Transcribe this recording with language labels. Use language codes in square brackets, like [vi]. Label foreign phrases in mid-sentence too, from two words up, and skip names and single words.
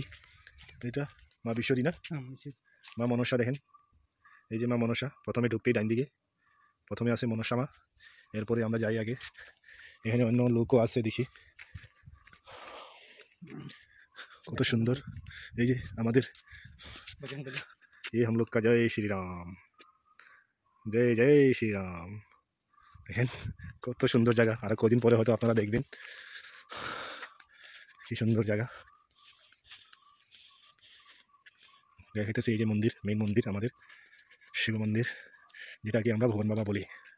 [bn] এটা মা বিশ্বরী না, মা মনসা। দেখেন এই যে মা মনসা, প্রথমে ঢুকতেই ডাইন দিকে প্রথমে আছে মনসা মা। এরপরে আমরা যাই আগে, এখানে অন্য লোকও আছে দেখি, কত সুন্দর। এই যে আমাদের এই [hi] हम लोग का जय श्री राम, जय जय श्री राम। [bn] দেখেন কত সুন্দর জায়গা, আর কদিন পরে হয়তো আপনারা দেখবেন কি সুন্দর জায়গা। দেখাইতেছে এই যে মন্দির, মেইন মন্দির আমাদের শিব মন্দির, যেটাকে আমরা ভুবন বাবা বলি।